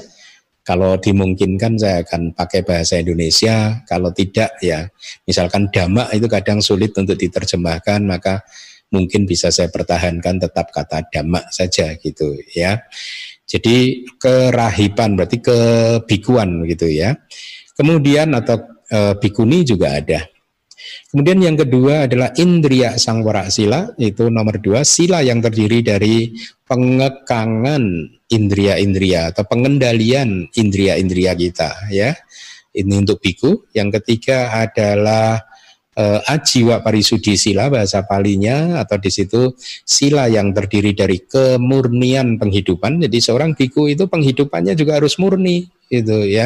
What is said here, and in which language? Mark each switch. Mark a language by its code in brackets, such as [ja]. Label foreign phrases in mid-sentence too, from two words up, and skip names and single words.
[id] Kalau dimungkinkan saya akan pakai bahasa Indonesia, kalau tidak ya misalkan dhamma itu kadang sulit untuk diterjemahkan, maka mungkin bisa saya pertahankan tetap kata dhamma saja gitu ya. Jadi kerahiban berarti kebikuan gitu ya. Kemudian atau bikuni juga ada. Kemudian yang kedua adalah [pi] indriya sangwara sila, [id] itu nomor 2, sila yang terdiri dari pengekangan indriya-indriya atau pengendalian indriya-indriya kita ya. Ini untuk biku. Yang ketiga adalah [pi] ajiwa parisudi sila, [id] bahasa Palinya, atau di situ sila yang terdiri dari kemurnian penghidupan. Jadi seorang biku itu penghidupannya juga harus murni gitu ya.